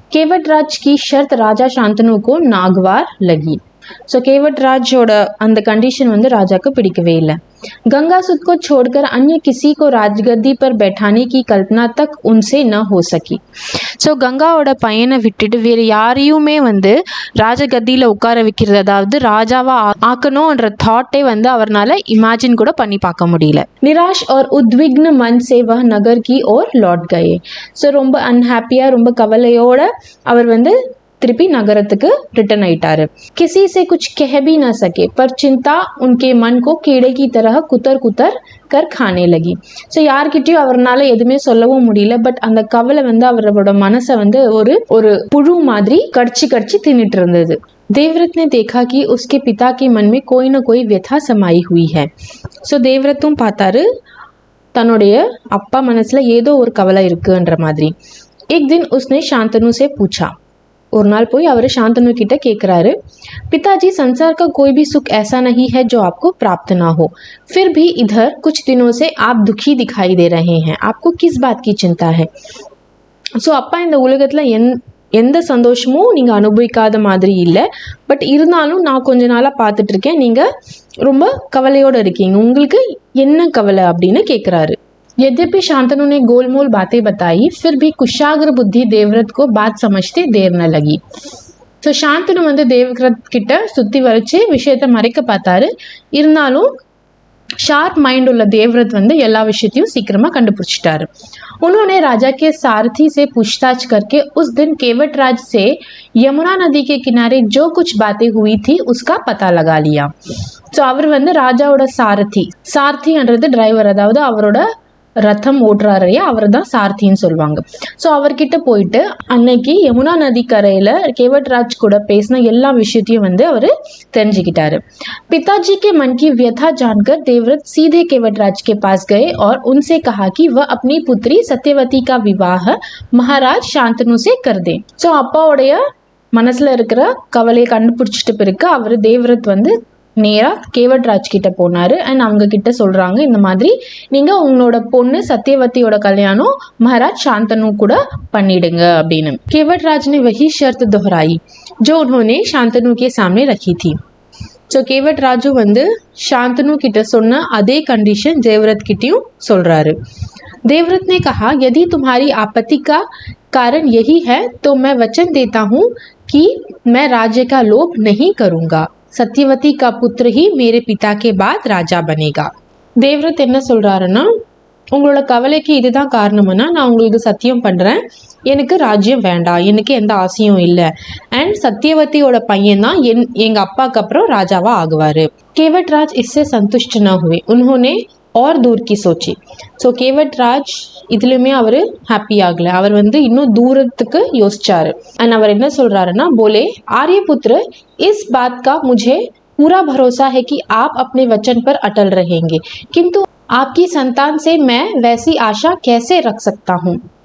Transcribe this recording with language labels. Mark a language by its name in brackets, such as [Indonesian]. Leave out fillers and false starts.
[Hindi] கேவட்ராஜ் की शर्त राजा शांतनु को नागवार लगी. [Tamil] ஸோ கேவட்ராஜோட அந்த கண்டிஷன் ராஜாக்கு பிடிக்கவே இல்லை. [Hindi] गंगासुत को छोड़कर अन्य किसी को राजगद्दी पर बैठाने की कल्पना तक उनसे न हो सकी. [Tamil] ஸோ கங்காவோட பையனை விட்டுட்டு வேறு யாரையுமே ராஜகத்தியில் உட்கார வைக்கிறது, அதாவது ராஜாவா ஆக்கணும்ன்ற தாட்டே அவர்னால இமேஜின் கூட பண்ணி பார்க்க முடியல. [Hindi] निराश और उद्विग्न मन से वह नगर की ओर लौट गए. [Tamil] ஸோ ரொம்ப அன்ஹாப்பியாக ரொம்ப கவலையோட அவர் திருப்பி நகரத்துக்கு ரிட்டர்ன் ஆயிட்டாரு. [Hindi] किसी से कुछ कह भी न सके पर चिंता उनके मन को कीड़े की तरह कुतर कुतर कर खाने लगी. [Tamil] ஸோ யார்கிட்டயும் அவர்னால எதுவுமே சொல்லவும் முடியல. பட் அந்த கவலை அவரோட மனசை ஒரு புழு மாதிரி கடிச்சு கடிச்சு தின்னுட்டு இருந்தது. [Hindi] देवव्रत ने देखा कि उसके पिता के मन में कोई न कोई व्यथा समाई हुई है. [Tamil] ஸோ தேவव्रத்தும் பார்த்தாரு, தன்னுடைய அப்பா மனசுல ஏதோ ஒரு கவலை இருக்குன்ற மாதிரி. [Hindi] एक दिन उसने शांतनु से पूछा. [Tamil] ஒரு நாள் போய் அவர் சாந்தனு கிட்ட கேட்குறாரு, [Hindi] पिताजी संसार का कोई भी सुख ऐसा नहीं है जो आपको प्राप्त ना हो. फिर भी इधर कुछ दिनों से आप दुखी दिखाई दे रहे हैं. आपको किस बात की चिंता है? [Tamil] ஸோ அப்பா இந்த உலகத்தில் எந்த சந்தோஷமும் நீங்கள் அனுபவிக்காத மாதிரி இல்லை. பட் இருந்தாலும் நான் கொஞ்ச நாளாக பார்த்துட்ருக்கேன், நீங்கள் ரொம்ப கவலையோடு இருக்கீங்க. உங்களுக்கு என்ன கவலை அப்படின்னு கேட்குறாரு. [Hindi] यद्यपि शांतनु ने गोलमोल बातें बताई, फिर भी कुशाग्र बुद्धि देवव्रत को बात समझते देर न लगी. [Tamil] ஸோ சாந்தனு தேவவ்ரத் கிட்ட சுற்றி வரைச்சு விஷயத்தை மறைக்க பார்த்தாரு. இருந்தாலும் ஷார்ப் மைண்ட் உள்ள தேவव्रत எல்லா விஷயத்தையும் சீக்கிரமாக கண்டுபிடிச்சிட்டாரு. [Hindi] उन्होंने राजा के सारथी से पूछताछ करके उस दिन केवटराज से यमुना नदी के किनारे जो कुछ बातें हुई थी उसका पता लगा लिया. [Tamil] ஸோ அவர் ராஜாவோட சாரதின்றது டிரைவர், அதாவது அவரோட ரதம் ஓட்டுறாரு அவர் தான் சாரதின்னு சொல்லுவாங்க. ஸோ அவர்கிட்ட போயிட்டு அன்னைக்கு யமுனா நதி கரையில் கேவட்ராஜ் கூட பேசின எல்லா விஷயத்தையும் வந்து அவர் தெரிஞ்சுக்கிட்டாரு. [Hindi] पिताजी के मन की व्यथा जानकर देवव्रत सीधे केवटराज के पास गए और उनसे कहा कि वह अपनी पुत्री सत्यवती का विवाह महाराज शांतनु से कर दे. [Tamil] ஸோ அப்பாவுடைய மனசுல இருக்கிற கவலையை கண்டுபிடிச்சிட்டு பிறகு அவர் தேவவ்ரத் வந்து நேராக கேவட்ராஜ் கிட்ட போனாரு. அண்ட் அவங்க கிட்ட சொல்றாங்க, இந்த மாதிரி நீங்க உங்களோட பொண்ணு சத்யவதியோட கல்யாணம் மகாராஜ் शांतनु கூட பண்ணிடுங்க அப்படின்னு. [Hindi] केवटराज ने वही शर्त दोहराई जो उन्होंने शांतनु के सामने रखी थी. [Tamil] ஸோ கேவட்ராஜு வந்து शांतनु கிட்ட சொன்ன அதே கண்டிஷன் தேவव्रत கிட்டயும் சொல்றாரு. [Hindi] देवव्रत ने कहा, यदि तुम्हारी आपत्ति का कारण यही है तो मैं वचन देता हूँ कि मैं राज्य का लोभ नहीं करूँगा. सत्यवती का पुत्र ही मेरे पिता के बाद राजा बनेगा. [Tamil] देवव्रत என்ன சொல்றாருன்னா, உங்களோட கவலைக்கு இதுதான் காரணம்னா நான் உங்களுக்கு சத்தியம் பண்ணுறேன், எனக்கு ராஜ்யம் வேண்டாம், எனக்கு எந்த ஆசையும் இல்லை. அண்ட் சத்யவதியோட பையன் தான் எங்கள் அப்பாவுக்கு அப்புறம் ராஜாவா ஆகுவார். [Hindi] केवटराज इससे संतुष्ट न हुए. उन्होंने और दूर की सोची. [Tamil] ஸோ கேவட்ராஜ் இதுலையுமே அவர் ஹாப்பி ஆகலை. அவர் வந்து இன்னும் தூரத்துக்கு யோசிச்சாரு. அண்ட் அவர் என்ன சொல்றாருன்னா, [Hindi] போலே आर्यपुत्र इस बात का मुझे पूरा भरोसा है कि आप अपने वचन पर अटल रहेंगे, किंतु आपकी संतान से मैं वैसी आशा कैसे रख सकता हूँ.